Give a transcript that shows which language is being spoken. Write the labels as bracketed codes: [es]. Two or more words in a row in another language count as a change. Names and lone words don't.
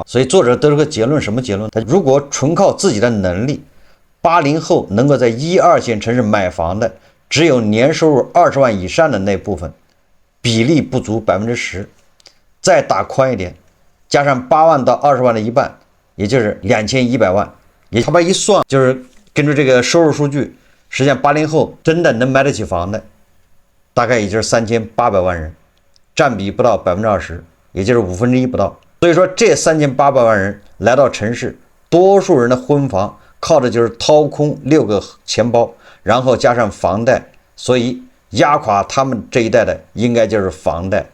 [zh] 所以作者得出個結論，什麼結論？他如果純靠自己的能力，80後能夠在1、2線城市買房的，只有年收入20萬以上的那部分，比例不足10%。再打寬一點，加上8萬到20萬的一半，也就是2100萬。也他把一算，就是根據這個收入數據，實際上80後真的能買得起房的，大概也就是3800萬人，占比不到20%，也就是1/5不到。所以說，這3800萬人來到城市，多數人的婚房靠的就是掏空6個錢包，然後加上房貸，所以壓垮他們這一代的應該就是房貸。